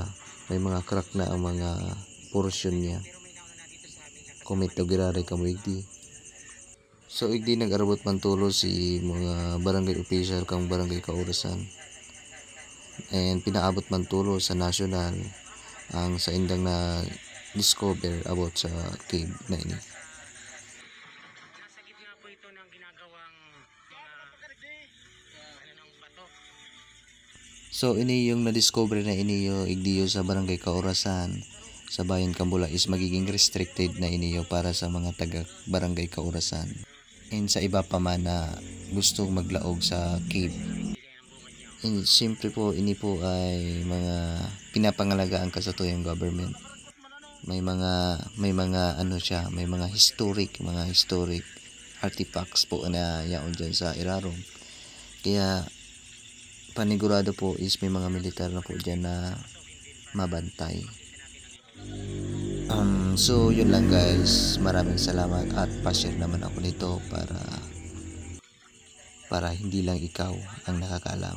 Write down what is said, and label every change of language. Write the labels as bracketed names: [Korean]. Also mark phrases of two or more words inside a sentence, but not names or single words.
[Filipino] May mga crack na ang mga portion niya. [Bikol] Comment daw girari kamo igdi. So igdi nag-arabot man tulo si mga barangay official kang barangay Kaurasan. And pinaabot man tulo sa national ang sa indang na discover about sa cave na ini. [Filipino] Nasa gitna po ito ng ginagawang bato. [Bikol] So ini yung na-discover na iniyo igdiyo sa barangay Kaurasan sa bayan Kambula is magiging restricted na iniyo para sa mga taga barangay Kaurasan. And sa iba pa man na gustong maglaog sa cave. And siyempre po, ini po ay mga pinapangalagaan ka sa tuyang government. May mga [English] historic artifacts [Bikol] po na yaon dyan sa Irarom. [Filipino] Kaya panigurado po is may mga militar na po dyan na mabantay. So yun lang guys, maraming salamat at pa-share naman ako nito para hindi lang ikaw ang nakakaalam.